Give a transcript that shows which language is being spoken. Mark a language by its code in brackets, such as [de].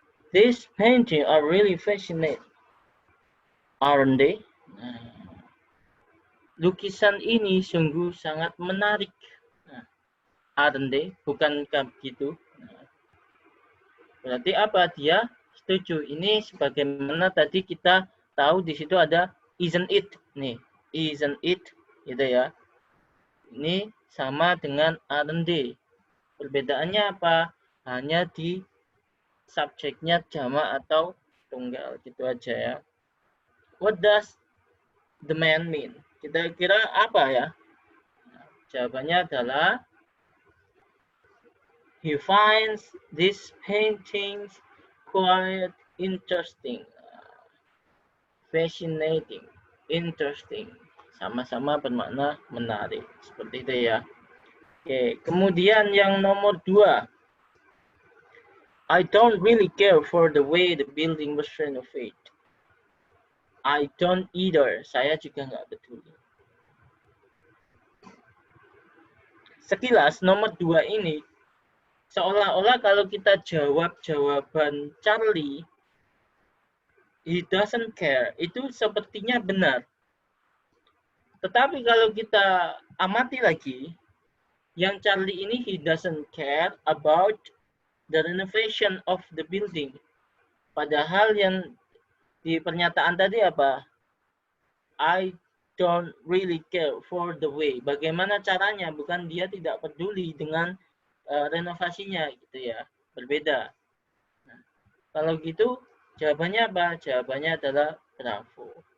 [en] These paintings are really fascinating, aren't they? [id] Lukisan ini sungguh sangat menarik. [en] Aren't they? [id] Bukankah begitu? Berarti apa? Dia setuju. Ini sebagaimana tadi kita tahu di situ ada [en] isn't it. [id] Nih, [en] isn't it, [id] gitu ya. Ini sama dengan [en] aren't they. [id] Perbedaannya apa? Hanya di subjeknya jamak atau tunggal, gitu aja ya. [en] What does the man mean? [id] Kira-kira apa ya? Jawabannya adalah [en] he finds these paintings quite interesting, fascinating, interesting. [id] Sama-sama bermakna menarik. Seperti itu ya. Oke, kemudian yang nomor 2. [en] I don't really care for the way the building was renovated. I don't either. [id] Saya juga nggak peduli. Sekilas nomor 2 ini seolah-olah kalau kita jawab jawaban Charlie, [en] he doesn't care, [id] itu sepertinya benar. Tetapi kalau kita amati lagi, yang Charlie ini [en] he doesn't care about the renovation of the building. [id] Padahal yang di pernyataan tadi apa? [en] I don't really care for the way. [id] Bagaimana caranya? Bukan dia tidak peduli dengan renovasinya gitu ya. Berbeda. Nah, kalau gitu jawabannya apa? Jawabannya adalah bravo.